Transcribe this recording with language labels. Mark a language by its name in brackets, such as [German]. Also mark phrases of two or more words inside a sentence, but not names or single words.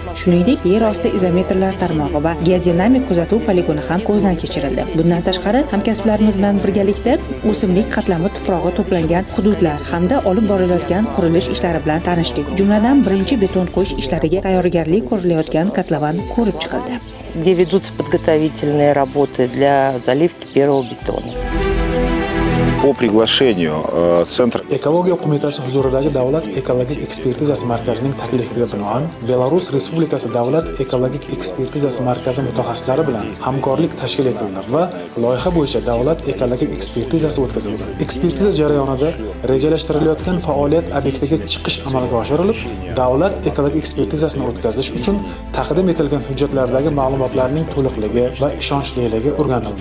[Uzbek] Shuningdek, yer osti izometrlar tarmog'i va geodinamik kuzatuv poligoni ham ko'zdan kechirildi. Bundan tashqari, hamkasblarimiz bilan birgalikda o'simlik qatlami tuprog'i to'plangan hududlar hamda olib borilayotgan qurilish ishlari bilan tanishdik. Jumladan, birinchi beton qo'yish ishlariga tayyorgarlik ko'rilayotgan kotlovan ko'rib chiqildi. [Russian] где ведутся подготовительные работы для заливки первого бетона. По приглашению Центр [Uzbek] Ekologiya qo'mitasi huzuridagi Davlat ekologik ekspertizasi markazining taklifiga binoan Belarus Respublikasi Davlat ekologik ekspertizasi markazi mutaxassislari bilan hamkorlik tashkil etildi va loyiha bo'yicha davlat ekologik ekspertizasi o'tkazildi. Ekspertiza jarayonida rejalashtirilayotgan faoliyat obyektiga chiqish amalga oshirilib, davlat ekologik ekspertizasini o'tkazish uchun taqdim etilgan hujjatlardagi ma'lumotlarning to'liqligi va ishonchliligi o'rganildi.